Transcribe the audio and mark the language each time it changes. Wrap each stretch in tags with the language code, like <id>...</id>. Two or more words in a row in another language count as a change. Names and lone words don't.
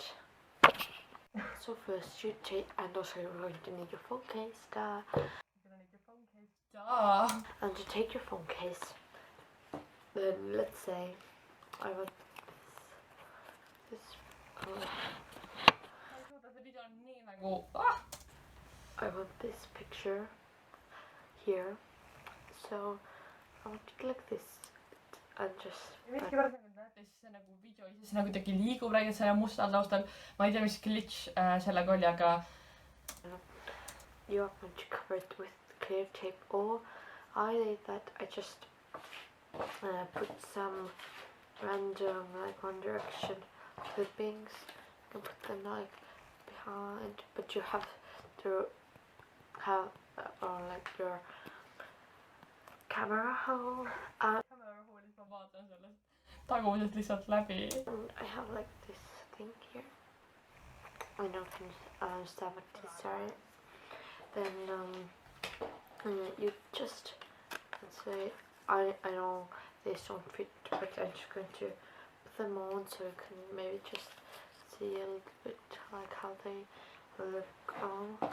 <en>So first you take, and also you're going to need your phone case, and to take your phone case, then let's say I want this I want this picture here, so I want to click this and just</en> <et>miskipärast nagu näete, siis see nagu video ise nagu kuidagi liigub räägid selle mustal taustal. ma ei tea, mis glitch sellega oli, aga</et> <en>you are going to cover it with clear tape, or I did that. I just put some random like One Direction clippings and put them like behind, but you have to have or like your camera hole, and</en> <et>ma vaatan sellest tagusest lihtsalt läbi.</et> <en>I have like this thing here. I don't understand what these are, then you just, let's say, I know these don't fit, but I'm just going to put them on so you can maybe just see a little bit like how they look on.</en>